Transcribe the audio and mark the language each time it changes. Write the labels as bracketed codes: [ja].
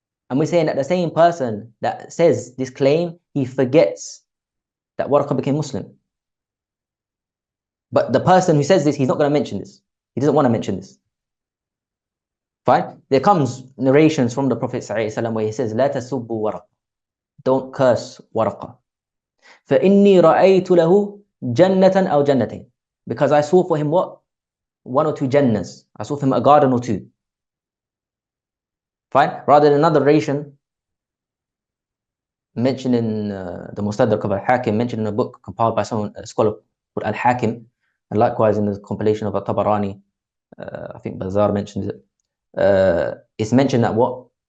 [en] And we're saying that the same person that says this claim, he forgets that Waraqah became Muslim. But the person who says this, he's not going to mention this. He doesn't want to mention this. Fine? There comes narrations from the Prophet ﷺ where he says, [ar] لا تسبوا [en] Waraqah. Don't curse Waraqah. [ar] فإني رأيت له جنة أو جنتين. [en] Because I saw for him what? 1 or 2 Jannahs. I saw for him a garden or 2. Fine? Rather than another narration mentioned in the Mustadrak of Al-Hakim, mentioned in a book compiled by a scholar called Al-Hakim, and likewise in the compilation of Al-Tabarani, I think Bazar mentions it. It's mentioned that what?